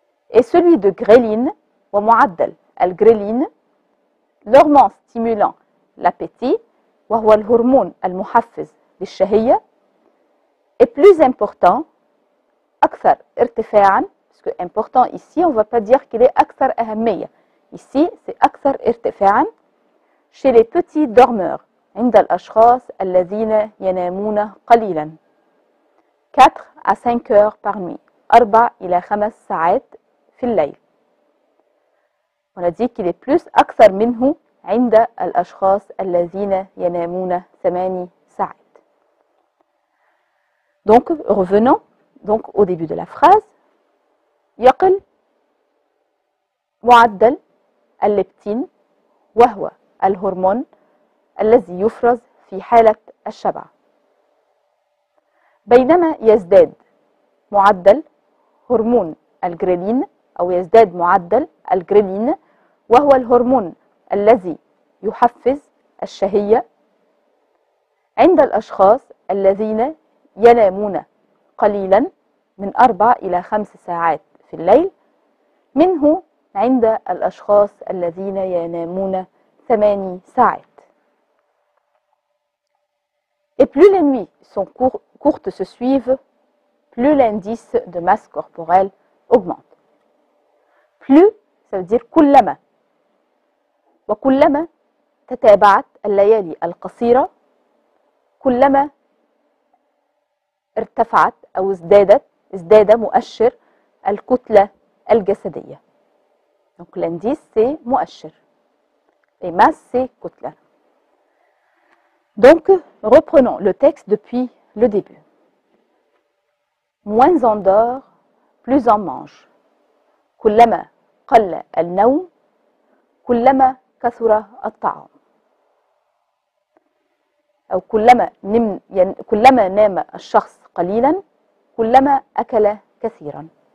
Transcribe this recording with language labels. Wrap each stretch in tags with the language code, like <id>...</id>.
<fr>Et celui de gréline,</fr> <ar>ومعدل الجريلين,</ar> <fr>l'hormone stimulant l'appétit,</fr> <ar>وهو الهرمون المحفز للشهية,</ar> <fr>est plus important,</fr> <ar>أكثر ارتفاعا,</ar> <fr>parce que important ici, on ne va pas dire qu'il est</fr> <ar>أكثر أهمية.</ar> <fr>Ici, c'est</fr> <ar>أكثر ارتفاعا</ar> <fr>chez les petits dormeurs,</fr> <ar>عند الأشخاص الذين ينامون قليلا.</ar> <fr>4 à 5 heures par nuit,</fr> <ar>4 إلى 5 ساعات في الليل.</ar> <fr>On a dit qu'il est plus</fr> <ar>أكثر منه عند الأشخاص الذين ينامون 8 ساعات.</ar> <fr>Donc, revenons donc au début de la phrase.</fr> <ar>يقل معدل الليبتين وهو الهرمون الذي يفرز في حالة الشبع. بينما يزداد معدل هرمون الجريلين أو يزداد معدل الجريلين وهو الهرمون الذي يحفز الشهية عند الأشخاص الذين ينامون قليلا من 4 إلى 5 ساعات في الليل منه عند الأشخاص الذين ينامون 8 ساعات.</ar> <fr>Et plus les nuits sont courtes se suivent, plus l'indice de masse corporelle augmente. Plus, ça veut dire كلما.</fr> <ar>وكلما تتابعت الليالي القصيرة كلما ارتفعت أو ازداد مؤشر الكتلة الجسدية.</ar> <fr>Donc l'indice c'est مؤشر et masse c'est كتلة. Donc reprenons le texte depuis le début. Moins on dort, plus on mange.</fr> <ar>كلما قل النوم كلما كثر الطعام. أو كلما نام الشخص قليلا كلما أكل كثيرا.</ar>